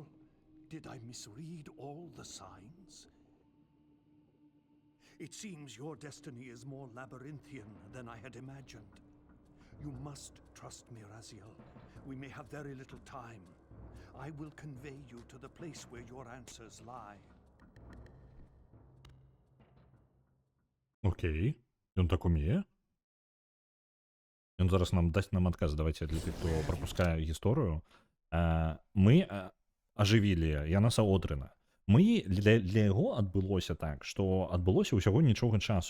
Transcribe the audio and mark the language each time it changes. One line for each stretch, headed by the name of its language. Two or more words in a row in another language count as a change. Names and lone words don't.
English: Did I misread all the signs? It seems your destiny is more labyrinthian than I had imagined. You must trust me, Raziel. We may have very little time. I will convey you to the place where your answers lie.
Belarusian: Окей. Ён так умее? Ён зараз нам дасть нам адказ. Давайте для тых, хто пропускае гісторыю. Мы ажывілі Яна Содрена. Мы для яго адбылося так, што адбылося ўсяго нічога часу.